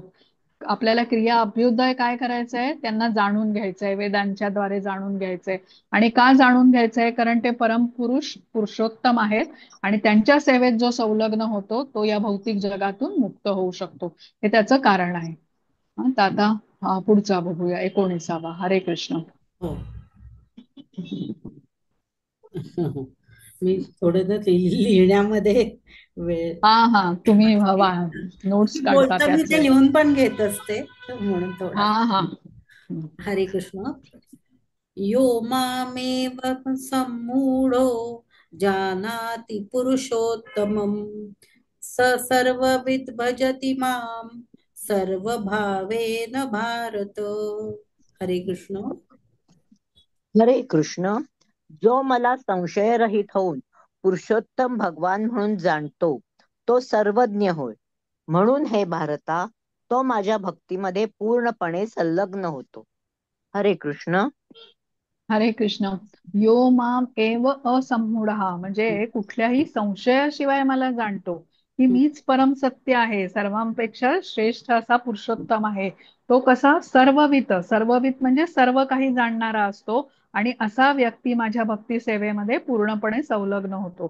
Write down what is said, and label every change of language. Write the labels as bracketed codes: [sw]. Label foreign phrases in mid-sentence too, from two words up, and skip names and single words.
[mr] आपल्याला क्रिया अभ्युदय काय करायचंय, त्यांना जाणून घ्यायचंय, वेदांच्या द्वारे जाणून घ्यायचंय. आणि का जाणून घ्यायचंय, कारण ते परमपुरुष पुरुषोत्तम आहेत आणि त्यांच्या सेवेत जो संलग्न होतो तो या भौतिक जगातून मुक्त होऊ शकतो. हे त्याचं कारण आहे. तर आता पुढचा बघूया 19वा. हरे कृष्ण. हो. मी थोडं लिहिण्यामध्ये वेळ हा तुम्ही नोट्स काढता बोलता मी त्याच ते वेळेला. लिहून पण घेत असते म्हणून थोडा. हा हरे कृष्ण. [sa] यो मामेव सम्मूढो जानाति पुरुषोत्तमं स सर्वविद् भजति मां सर्वभावेन भारत. हरे कृष्ण. हरे कृष्ण. [mr] जो मला संशयरहित होऊन पुरुषोत्तम भगवान म्हणून जाणतो तो सर्वज्ञ होय. म्हणून हे भारता तो माझ्या भक्तीमध्ये पूर्णपणे संलग्न होतो. हरे कृष्ण. हरे कृष्ण. [sa] यो माम एव असम्मूढ [mr] म्हणजे कुठल्याही संशयाशिवाय मला जाणतो की मीच परम सत्य आहे, सर्वांपेक्षा श्रेष्ठ असा पुरुषोत्तम आहे. तो कसा, सर्ववित म्हणजे सर्व काही जाणणारा असतो. आणि असा व्यक्ती माझ्या भक्ती सेवेमध्ये पूर्णपणे संलग्न होतो.